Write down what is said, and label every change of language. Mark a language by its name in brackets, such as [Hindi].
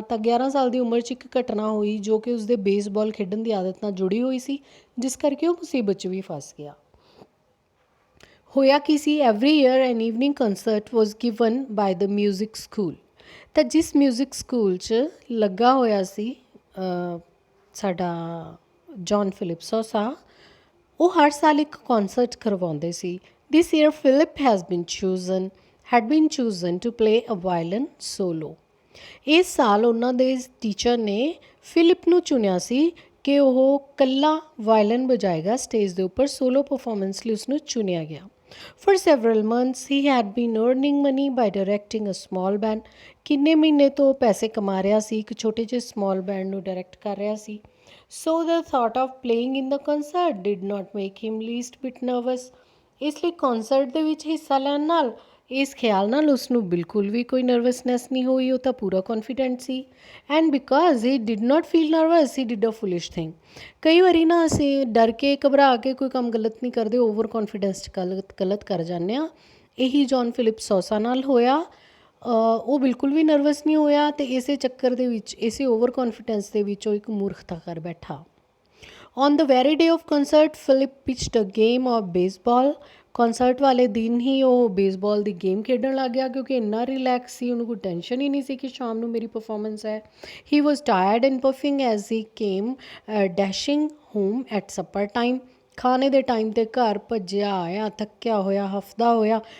[Punjabi] ਤਾਂ 11 ਸਾਲ ਦੀ ਉਮਰ 'ਚ ਇੱਕ ਘਟਨਾ ਹੋਈ ਜੋ ਕਿ ਉਸਦੇ ਬੇਸਬਾਲ ਖੇਡਣ ਦੀ ਆਦਤ ਨਾਲ ਜੁੜੀ ਹੋਈ ਸੀ, ਜਿਸ ਕਰਕੇ ਉਹ ਮੁਸੀਬਤ 'ਚ ਵੀ ਫਸ ਗਿਆ। ਹੋਇਆ ਕੀ ਸੀ? [English] Every year an evening concert was given by the music school. [Punjabi] ਤਾਂ ਜਿਸ ਮਿਊਜ਼ਿਕ ਸਕੂਲ 'ਚ ਲੱਗਾ ਹੋਇਆ ਸੀ ਸਾਡਾ ਜੌਨ ਫਿਲਿਪ ਸੋਸਾ, ਉਹ ਹਰ ਸਾਲ ਇੱਕ ਕੌਂਸਰਟ ਕਰਵਾਉਂਦੇ ਸੀ। [English] This year Philip had been chosen to play a violin solo। [Punjabi] ਇਸ ਸਾਲ ਉਹਨਾਂ ਦੇ ਟੀਚਰ ਨੇ ਫਿਲਿਪ ਨੂੰ ਚੁਣਿਆ ਸੀ ਕਿ ਉਹ ਇਕੱਲਾ ਵਾਇਲਨ ਵਜਾਏਗਾ ਸਟੇਜ ਦੇ ਉੱਪਰ। ਸੋਲੋ ਪਰਫੋਰਮੈਂਸ ਲਈ ਉਸਨੂੰ ਚੁਣਿਆ ਗਿਆ। [English] For several months he had been earning money by directing a small band। [Punjabi] ਕਿੰਨੇ ਮਹੀਨੇ ਤੋਂ ਪੈਸੇ ਕਮਾ ਰਿਹਾ ਸੀ, ਇੱਕ ਛੋਟੇ ਜਿਹੇ ਸਮਾਲ ਬੈਂਡ ਨੂੰ ਡਾਇਰੈਕਟ ਕਰ ਰਿਹਾ ਸੀ। [English] So the thought of playing in the concert did not make him least bit nervous। [Punjabi] ਇਸ ਲਈ ਕੌਂਸਰਟ ਦੇ ਵਿੱਚ ਹਿੱਸਾ ਲੈਣ ਨਾਲ, ਇਸ ਖਿਆਲ ਨਾਲ ਉਸਨੂੰ ਬਿਲਕੁਲ ਵੀ ਕੋਈ ਨਰਵਸਨੈਸ ਨਹੀਂ ਹੋਈ, ਉਹ ਤਾਂ ਪੂਰਾ confident ਸੀ। [English] And because he did not feel nervous he did a foolish thing. [Punjabi] ਕਈ ਵਾਰੀ ਨਾ ਅਸੀਂ ਡਰ ਕੇ ਘਬਰਾ ਕੇ ਕੋਈ ਕੰਮ ਗਲਤ ਨਹੀਂ ਕਰਦੇ, ਓਵਰ ਕੌਨਫੀਡੈਂਸ 'ਚ ਗਲਤ ਕਰ ਜਾਂਦੇ ਹਾਂ। ਇਹੀ ਜੌਨ ਫਿਲਿਪ ਸੋਸਾ ਨਾਲ ਹੋਇਆ। ਉਹ ਬਿਲਕੁਲ ਵੀ ਨਰਵਸ ਨਹੀਂ ਹੋਇਆ ਅਤੇ ਇਸੇ ਚੱਕਰ ਦੇ ਵਿੱਚ, ਇਸੇ ਓਵਰ ਕੌਨਫੀਡੈਂਸ ਦੇ ਵਿੱਚ ਉਹ ਇੱਕ ਮੂਰਖਤਾ ਕਰ ਬੈਠਾ। [English] On the very day of concert, Philip pitched a game of baseball। [Punjabi] ਕੌਂਸਰਟ ਵਾਲੇ ਦਿਨ ਹੀ ਉਹ ਬੇਸਬਾਲ ਦੀ ਗੇਮ ਖੇਡਣ ਲੱਗ ਗਿਆ, ਕਿਉਂਕਿ ਇੰਨਾ ਰਿਲੈਕਸ ਸੀ, ਉਹਨੂੰ ਕੋਈ ਟੈਨਸ਼ਨ ਹੀ ਨਹੀਂ ਸੀ ਕਿ ਸ਼ਾਮ ਨੂੰ ਮੇਰੀ ਪਰਫੋਰਮੈਂਸ ਹੈ। [English] He was tired and puffing as he came dashing home at supper time. [Punjabi] ਖਾਣੇ ਦੇ ਟਾਈਮ 'ਤੇ ਘਰ ਭੱਜਿਆ ਆਇਆ, ਥੱਕਿਆ ਹੋਇਆ, ਹਫਦਾ ਹੋਇਆ।